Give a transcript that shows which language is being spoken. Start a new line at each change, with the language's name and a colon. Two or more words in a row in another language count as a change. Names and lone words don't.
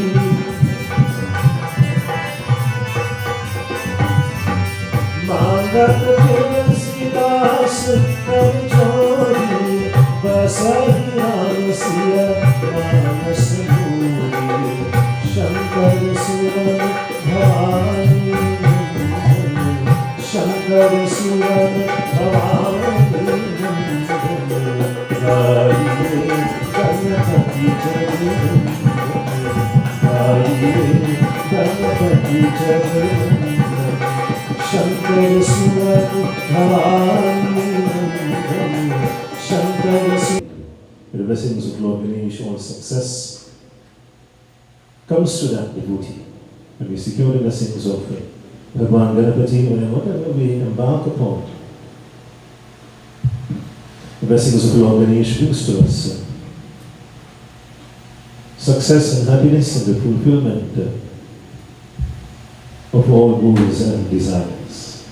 Hindi: मांगत तुलसीदास कर जोड़ी बसहि सिया मानस भूमि शंकर सुवन भवानी शंकर सुवन भवानी गणपति शंकर सुवन भवानी शंकर
English: the blessings of Lord Ganesh, all success comes to that devotee. When we secure the blessings of Bhagwan Ganapati, whatever we embark upon, the blessings of Lord Ganesh brings to us success and happiness and the fulfillment of all goals and desires.